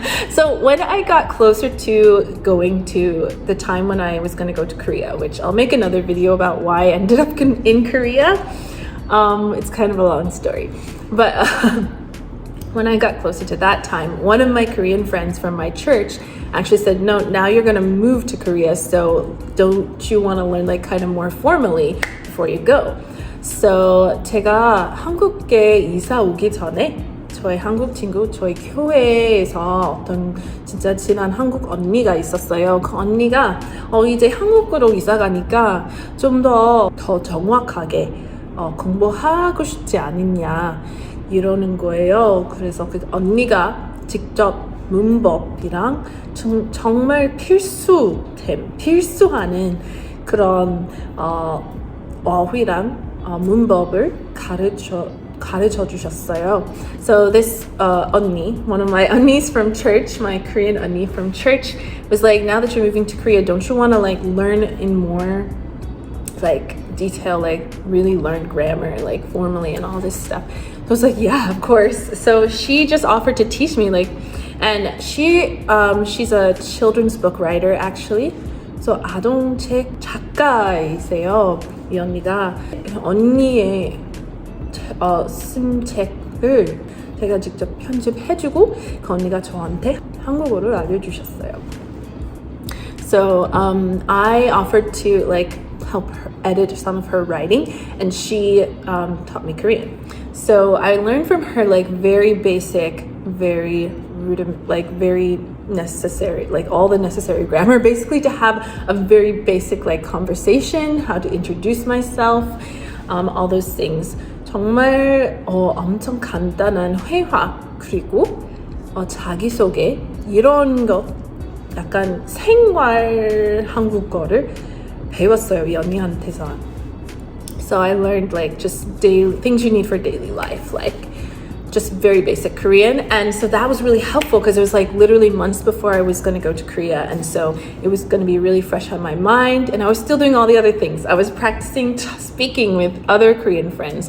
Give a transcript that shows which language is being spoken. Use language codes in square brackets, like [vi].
[en] So when I got closer to going to the time when I was going to go to Korea, which I'll make another video about why I ended up in Korea. It's kind of a long story. But when I got closer to that time, one of my Korean friends from my church actually said, no, now you're going to move to Korea, so don't you want to learn like kind of more formally before you go? [ko] So 제가 한국에 이사 오기 전에 저희 한국 친구, 저희 교회에서 어떤 진짜 친한 한국 언니가 있었어요. 그 언니가 이제 한국으로 이사 가니까 좀 더 정확하게 공부하고 싶지 않느냐 이러는 거예요. 그래서 그 언니가 직접 문법이랑 정말 필수하는 그런 어휘랑 문법을 가르쳐 주셨어요. [en] So this 언니, one of my 언니's from church, my Korean 언니 from church, was like, now that you're moving to Korea, don't you want to like learn in more like detail, like really learn grammar, like formally and all this stuff? I was like, yeah, of course. So she just offered to teach me, like, and she's a children's book writer actually. [ko] So 아동책 작가이세요. 이 언니가 언니의 쓴 책을 제가 직접 편집해주고 그 언니가 저한테 한국어를 알려주셨어요. [en] So I offered to like help her edit some of her writing, and she taught me Korean. So I learned from her like very basic, very very necessary, like all the necessary grammar, basically to have a very basic like conversation, how to introduce myself, all those things. [ko] 정말 엄청 간단한 회화 그리고 자기소개 이런 것 약간 생활 한국어를 배웠어요 이 언니한테서. [en] So I learned like just daily things you need for daily life, like just very basic Korean. And so that was really helpful because it was like literally months before I was going to go to Korea, and so it was going to be really fresh on my mind, and I was still doing all the other things. I was practicing speaking with other Korean friends.